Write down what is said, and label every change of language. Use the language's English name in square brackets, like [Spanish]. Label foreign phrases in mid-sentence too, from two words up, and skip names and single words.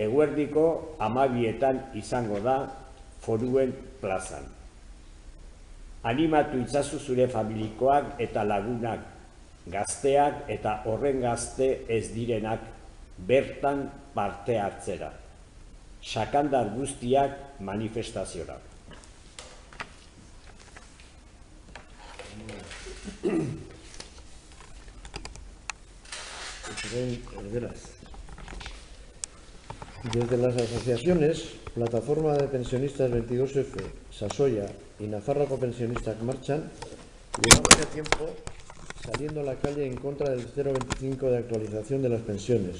[Basque] Eguerdiko 12etan izango da Foruen plazan. Animatu itzazu zure familikoak eta lagunak, gazteak eta horren gazte ez direnak bertan parte hartzera. Sakandar guztiak manifestaziora. [Spanish] Desde las asociaciones Plataforma de Pensionistas 22F, Sasoya y Nafarroako Pensionistak Marchan, llevamos ya tiempo saliendo a la calle en contra del 0,25 de actualización de las pensiones.